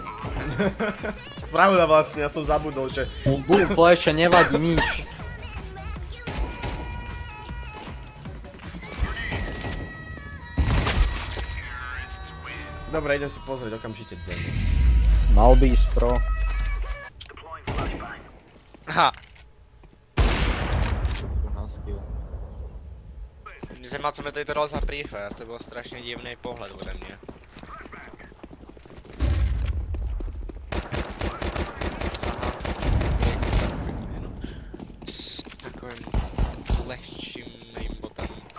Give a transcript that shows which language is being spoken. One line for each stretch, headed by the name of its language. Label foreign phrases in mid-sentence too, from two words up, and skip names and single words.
Slovak: Pravda vlastne, ja som zabudol, že...
English: Bull flash
Slovak: nevadí nič. Dobre, idem si pozrieť okamžite. Mal by ísť pro. Aha.
Czech: Mě zajímá, co mi tady to dal za prefer, to byl strašně divný pohled ode mě. S takovým lehčím aimbotem.